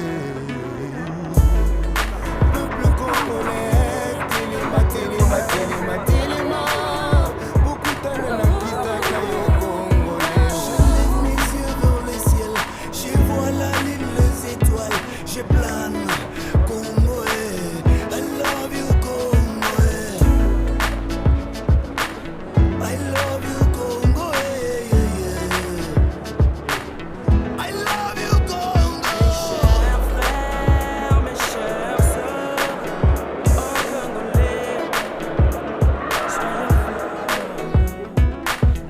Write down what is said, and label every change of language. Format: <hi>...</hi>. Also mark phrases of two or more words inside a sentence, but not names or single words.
<fr>peuple congolais</fr> <ln>telema bokutana na kitaka yo congolais.</ln> <fr>Je lève mes yeux vers le ciel, je vois la lune, les étoiles, je plane Congolais.</fr> <en>I love you Congolais, I love you Congo, I love you Congo.</en> <fr>Mes chers frères, mes chères sœurs, oh Congolais, soyons forts.</fr>